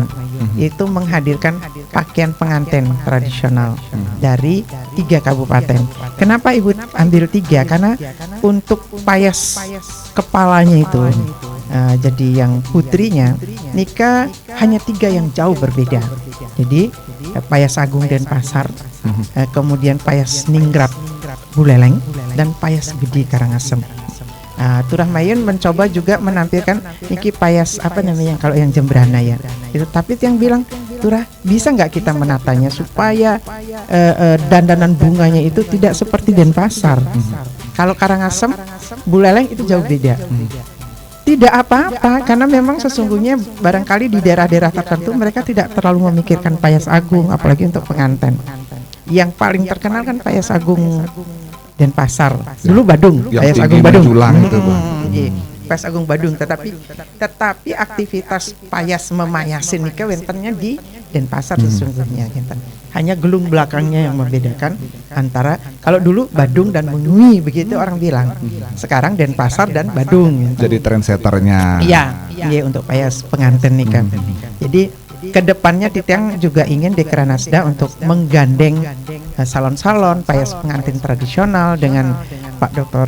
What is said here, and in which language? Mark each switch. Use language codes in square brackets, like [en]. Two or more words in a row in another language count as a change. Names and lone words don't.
[id] Itu menghadirkan pakaian pengantin tradisional dari 3 kabupaten. Kenapa ibu ambil 3? Karena untuk payas kepalanya itu, jadi yang putrinya nikah hanya 3 yang jauh berbeda. Jadi payas Agung Denpasar, kemudian payas Ningrat Buleleng, dan payas Gede Karangasem. Turah Mayun mencoba juga menampilkan niki payas kalau yang Jembrana ya. Itu tapi yang bilang, Turah bisa nggak kita menatanya supaya dandanan bunganya itu tidak seperti Denpasar. Kalau Karangasem, Buleleng itu jauh beda. Tidak apa-apa, karena memang sesungguhnya barangkali di daerah-daerah tertentu mereka tidak terlalu memikirkan payas agung, apalagi untuk pengantin. Yang paling terkenal kan payas agung Denpasar, dulu Badung, payas agung Badung. Payas agung Badung, tetapi aktivitas payas memayasin nikah wentennya di Denpasar sesungguhnya. Hanya gelung belakangnya yang membedakan antara, kalau dulu Badung dan Menui begitu orang bilang. Sekarang Denpasar dan Badung. Jadi trendsetternya. Iya, untuk payas pengantin nikah. Jadi kedepannya Titiang juga ingin di Karanasda untuk menggandeng salon-salon payas pengantin tradisional dengan Pak Dr.